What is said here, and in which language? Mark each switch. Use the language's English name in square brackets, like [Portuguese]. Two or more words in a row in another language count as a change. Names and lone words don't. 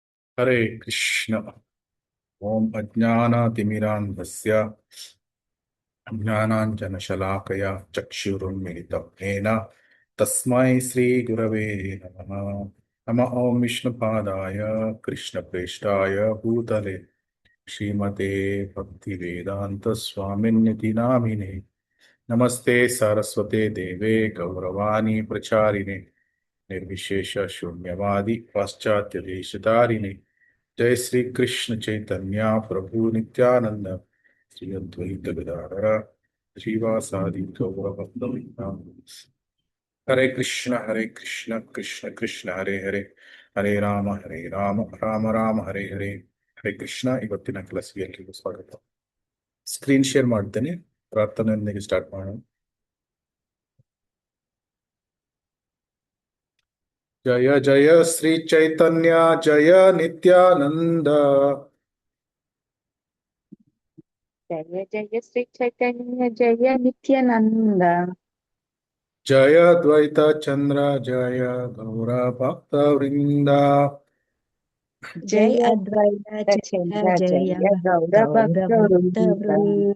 [Kannada] ಹರೇ ಕೃಷ್ಣ. [Sanskrit] ಓಂ ಅಜ್ಞಾನತಿಮಿರಾಂಧಸ್ಯ ಜ್ಞಾನಾಂಜನಶಲಾಕಯ ಚಕ್ಷುರುನ್ಮಿಲಿತಂ ಯೇನ ತಸ್ಮೈ ಶ್ರೀ ಗುರವೇ ನಮಃ. ನಮಃ ಓಂ ವಿಷ್ಣುಪಾದಾಯ ಕೃಷ್ಣಪ್ರೇಷ್ಠಾಯ ಭೂತಲೆ ಶ್ರೀಮತೆ ಭಕ್ತಿವೇದಾಂತ ಸ್ವಾಮಿನ್ನಿತಿ ನಾಮಿನೇ. ನಮಸ್ತೆ ಸರಸ್ವತೆ ದೇವೇ ಗೌರವಾಣಿ ಪ್ರಚಾರಿಣೆ ನಿರ್ವಿಶೇಷ ಶೂನ್ಯವಾದಿ ಪಾಶ್ಚಾತ್ಯ ದೇಶಧಾರಿಣೆ. जय श्री कृष्ण चैतन्य प्रभु नित्यानंद श्री अद्वैत गदाधर श्रीवासादि गौरभक्तवृंद. हरे कृष्ण कृष्ण कृष्ण हरे हरे, हरे राम राम राम हरे हरे. [Kannada] ಹರೇ ಕೃಷ್ಣ. ಇವತ್ತಿನ ಕ್ಲಾಸ್ಗೆ ಎಲ್ರಿಗೂ ಸ್ವಾಗತ. [English] screen share [Kannada] ಮಾಡ್ತೇನೆ, ಪ್ರಾರ್ಥನೆಯೊಂದಿಗೆ ಸ್ಟಾರ್ಟ್ ಮಾಡೋಣ. [Sanskrit] ಜಯ ಜಯ ಶ್ರೀ ಚೈತನ್ಯ ಜಯ ನಿತ್ಯಾನಂದ. जय जय श्री चैतन्य जय नित्यानंद. जय द्वैत चंद्र जय गौर भक्त वृंद. जय अद्वैत चंद्र जय गौर भक्त वृंद.